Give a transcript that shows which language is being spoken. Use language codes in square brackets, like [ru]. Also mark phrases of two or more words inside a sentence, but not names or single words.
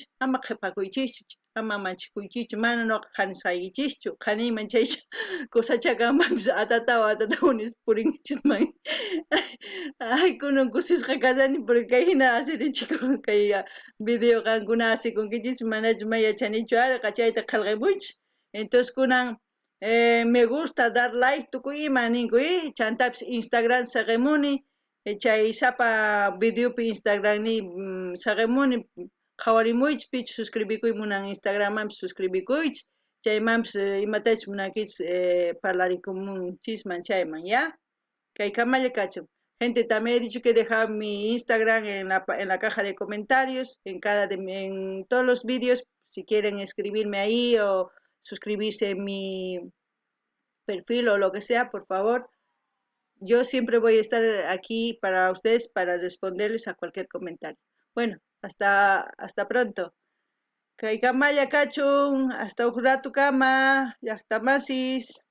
[qu] Ama qhipakuychikchu, ama manchakuychikchu, mana nuqa qani saykichischu, qaniyman chaycha kusachakanmanpis atatawa purinchikman. Ay, kunan kusisqa kasani porque kay hina asirinchikun kay video qankuna asikunkichis manachu mayachanichu arqa chayta qillqamuychis. [es] Entonces kunan me gusta, dar like, [qu] tukuy ima ninku chantapis Instagram saqimuni, chay sapa videopi Instagram ni saqimuni, qhawarimuychis pichu suscribikuy munan Instagrammanpis suscribikuychis, chaymanpis imatachus munankichis parlarimunchisman chayman, ¿ya? Kay kamalla kachun. [es] Gente, también he dicho que dejar mi Instagram en la caja de comentarios, en todos los vídeos, si quieren escribirme ahí o suscribirse en mi perfil o lo que sea, por favor. Yo siempre voy a estar aquí para ustedes, para responderles a cualquier comentario. Bueno, hasta pronto. [qu] Kay kamalla kachun, [es] hasta un rato [qu] kama, llaqtamasis.